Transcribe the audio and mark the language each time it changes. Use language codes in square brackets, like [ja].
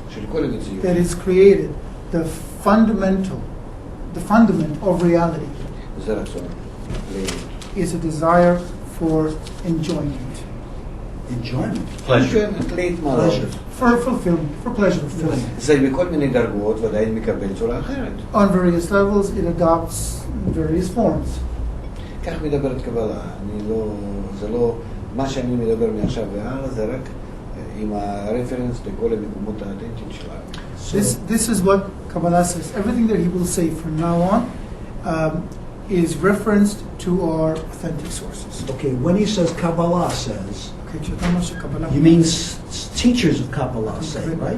[he] של כל המציאות. [en] that is created, the fundament of reality [he] זה רצון. [en] is a desire for enjoyment, Enjoyment. Pleasure. [he] להתמלא. [en] for fulfillment, for pleasure fulfillment. [he] זה בכל מיני דרגות ועדיין מקבל צורה אחרת. [en] On various levels, it adopts various forms. [he] כך מדברת קבלה. זה לא, מה שאני מדבר מעכשיו והלאה זה רק עם הרפרנס לכל המקומות האידנטיים שלנו. [en] This is what Kabbalah says. Everything that he will say from now on is referenced to our authentic sources. Okay, when he says Kabbalah says, you mean teachers of Kabbalah say, right?